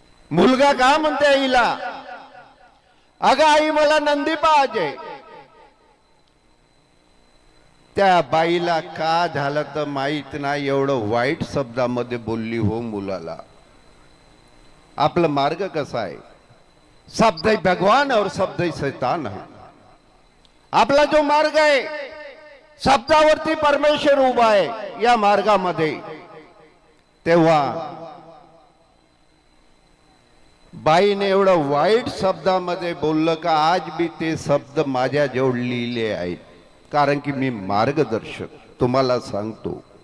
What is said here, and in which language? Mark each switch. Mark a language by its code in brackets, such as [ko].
[mr] मुलगा का म्हणते आईला, अगं आई मला नंदी पाहिजे. त्या बाईला का झालं तर माहित नाही, एवढं वाईट शब्दामध्ये बोलली हो मुलाला. आपला मार्ग कसा आहे? [hi] शब्द ही भगवान और शब्द ही शैतान है. [mr] आपला जो मार्ग आहे शब्दावरती परमेश्वर उभा आहे या मार्गामध्ये. तेव्हा बाईने एवढं वाईट शब्दामध्ये बोललं का आज बी ते शब्द माझ्या जवळ लिहिले आहेत, कारण की मी मार्गदर्शक तुम्हाला सांगतो.